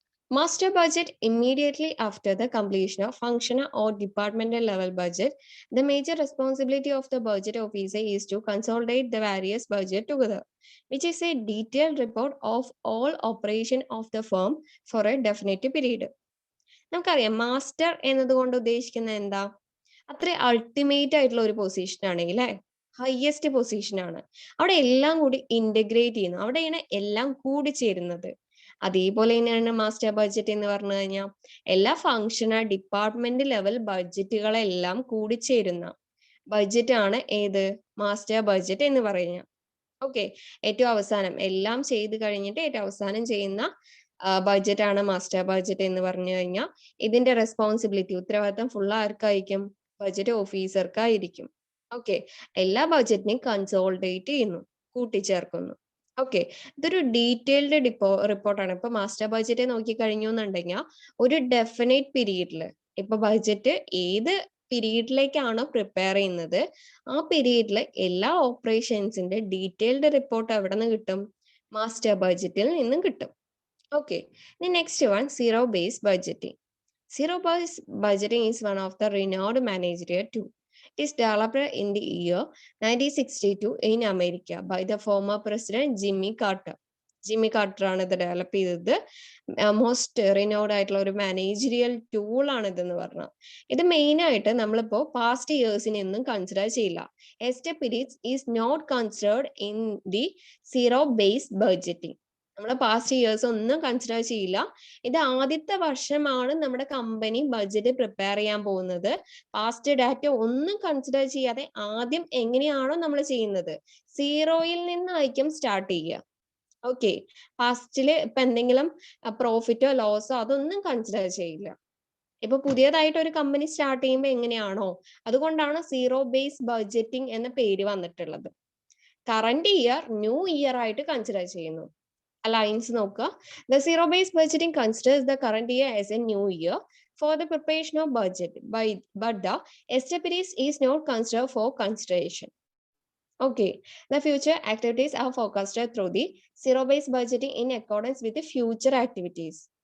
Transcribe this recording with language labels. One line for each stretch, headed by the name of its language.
English: Master budget immediately after the completion of functional or departmental level budget, the major responsibility of the budget officer is to consolidate the various budget together, which is a detailed report of all operation of the firm for a definite period.
Malayalam: നമുക്കറിയാം master എന്നതുകൊണ്ട് ഉദ്ദേശിക്കുന്നത് എന്താ? അത്ര ultimate ആയിട്ടുള്ള ഒരു position ആണെങ്കിൽ അല്ലെ, highest position ആണ്. അവിടെ എല്ലാം കൂടി ഇന്റഗ്രേറ്റ് ചെയ്യുന്നു, അവിടെയാണ് എല്ലാം കൂടി ചേരുന്നത്. അതേപോലെ തന്നെയാണ് മാസ്റ്റർ ബഡ്ജറ്റ് എന്ന് പറഞ്ഞു കഴിഞ്ഞാൽ എല്ലാ ഫങ്ഷണൽ ഡിപ്പാർട്ട്മെന്റ് ലെവൽ ബഡ്ജറ്റുകളെല്ലാം കൂടിച്ചേരുന്ന ബഡ്ജറ്റ് ആണ് ഏത് മാസ്റ്റർ ബഡ്ജറ്റ് എന്ന് പറയുന്നത്. ഓക്കെ, ഏറ്റവും അവസാനം എല്ലാം ചെയ്ത് കഴിഞ്ഞിട്ട് ഏറ്റവും അവസാനം ചെയ്യുന്ന ബഡ്ജറ്റ് ആണ് മാസ്റ്റർ ബഡ്ജറ്റ് എന്ന് പറഞ്ഞു കഴിഞ്ഞാൽ ഇതിന്റെ റെസ്പോൺസിബിലിറ്റി, ഉത്തരവാദിത്തം ഫുൾ ആർക്കായിരിക്കും? ബഡ്ജറ്റ് ഓഫീസർക്കായിരിക്കും. ഓക്കെ, എല്ലാ ബഡ്ജറ്റിനെയും കൺസോളിഡേറ്റ് ചെയ്യുന്നു, കൂട്ടിച്ചേർക്കുന്നു. ഓക്കെ, ഇതൊരു ഡീറ്റെയിൽഡ് റിപ്പോർട്ടാണ്. ഇപ്പൊ മാസ്റ്റർ ബഡ്ജറ്റ് നോക്കി കഴിഞ്ഞു എന്നുണ്ടെങ്കിൽ ഒരു ഡെഫിനറ്റ് പീരീഡിൽ, ഇപ്പൊ ബഡ്ജറ്റ് ഏത് പീരീഡിലേക്കാണോ പ്രിപ്പയർ ചെയ്യുന്നത് ആ പീരീഡിൽ എല്ലാ ഓപ്പറേഷൻസിന്റെ ഡീറ്റെയിൽഡ് റിപ്പോർട്ട് എവിടെ നിന്ന് കിട്ടും? മാസ്റ്റർ ബഡ്ജറ്റിൽ നിന്നും കിട്ടും. Okay, next one zero base budgeting.
English: Zero based budgeting is one of the renowned managerial tool. It is developed in the year 1962 in America by the former president Jimmy Carter.
Malayalam: Jimmy quarter ആണ് ഇത് develop ചെയ്തത്. Most renowned ആയിട്ടുള്ള ഒരു managerial tool ആണ് ഇതെന്ന് പറഞ്ഞാൽ. ഇത് main ആയിട്ട് നമ്മളിപ്പോ പാസ്റ്റ് ഇയേഴ്സിനെ ഒന്നും കൺസിഡർ ചെയ്യില്ല.
English: Estate periods is not considered in the zero base budgeting.
Malayalam: നമ്മൾ പാസ്റ്റ് ഇയേഴ്സ് ഒന്നും കൺസിഡർ ചെയ്യില്ല. ഇത് ആദ്യത്തെ വർഷമാണ് നമ്മുടെ കമ്പനി ബഡ്ജറ്റ് പ്രിപ്പയർ ചെയ്യാൻ പോകുന്നത്. പാസ്റ്റ് ഡാറ്റ ഒന്നും കൺസിഡർ ചെയ്യാതെ ആദ്യം എങ്ങനെയാണോ നമ്മൾ ചെയ്യുന്നത് സീറോയിൽ നിന്നായിരിക്കും സ്റ്റാർട്ട് ചെയ്യുക. ഓക്കെ, പാസ്റ്റില് ഇപ്പൊ എന്തെങ്കിലും പ്രോഫിറ്റോ ലോസോ അതൊന്നും കൺസിഡർ ചെയ്യില്ല. ഇപ്പൊ പുതിയതായിട്ട് ഒരു കമ്പനി സ്റ്റാർട്ട് ചെയ്യുമ്പോൾ എങ്ങനെയാണോ, അതുകൊണ്ടാണ് സീറോ ബേസ് ബഡ്ജറ്റിംഗ് എന്ന പേര് വന്നിട്ടുള്ളത്. കറന്റ് ഇയർ ന്യൂ ഇയർ ആയിട്ട് കൺസിഡർ ചെയ്യുന്നു. ലൈൻസ് നോക്കുക.
English: The zero based budgeting considers the current year as a new year for the preparation of budget, but the established is not considered for consideration. Okay, the future activities are forecasted through the zero based budgeting in accordance with the future activities.